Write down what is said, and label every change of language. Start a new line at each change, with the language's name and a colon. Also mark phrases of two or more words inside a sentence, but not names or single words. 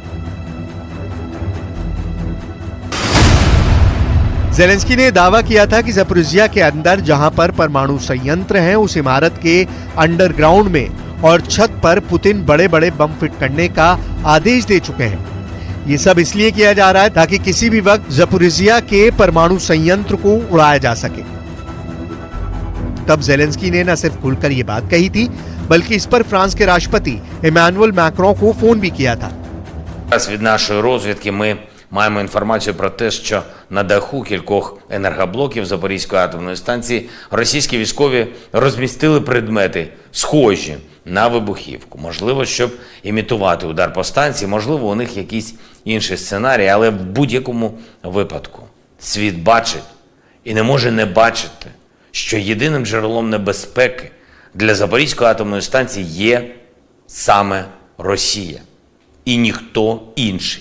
Hindi: ज़ेलेंस्की ने दावा किया था कि ज़ापोरिज़िया के अंदर जहां पर परमाणु संयंत्र हैं, उस इमारत के अंडरग्राउंड में और छत पर पुतिन बड़े बड़े बम फिट करने का आदेश दे चुके हैं। ये सब इसलिए किया जा रहा है ताकि किसी भी वक्त ज़ापोरिज़िया के परमाणु संयंत्र को उड़ाया जा सके। तब ज़ेलेंस्की ने न सिर्फ खुलकर ये बात कही थी, बल्कि इस पर फ्रांस के राष्ट्रपति इमैनुअल मैक्रों को फोन भी किया था।
Ukrainian: Від нашої розвідки ми маємо інформацію про те, що на даху кількох енергоблоків Запорізької атомної станції російські військові розмістили предмети, схожі на вибухівку. Можливо, щоб імітувати удар по станції, можливо, у них якийсь інший сценарій, але в будь-якому випадку світ бачить і не може не бачити, що єдиним джерелом небезпеки для Запорізької атомної станції є саме Росія і ніхто інший.